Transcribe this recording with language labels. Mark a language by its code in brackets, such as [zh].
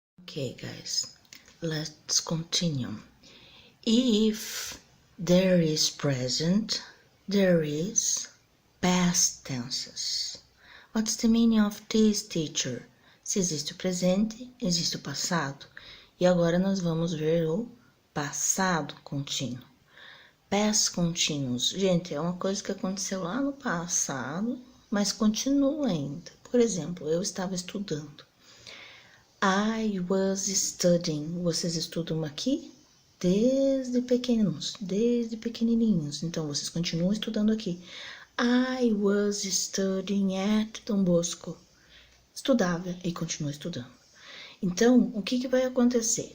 [en] Okay, guys, let's continue. If there is present, there is past tenses. What's the meaning of this, teacher? [pt] Se existe o presente, existe o passado. E agora nós vamos ver o passado contínuo. Past continuous. Gente, é uma coisa que aconteceu lá no passado, mas continua ainda. Por exemplo, eu estava estudando. [en] I was studying. [pt] Vocês estudam aqui? Desde pequenos, desde pequenininhos. Então, vocês continuam estudando aqui. [en] I was studying at Dom Bosco. [pt] Estudava e continua estudando. Então, o que vai acontecer?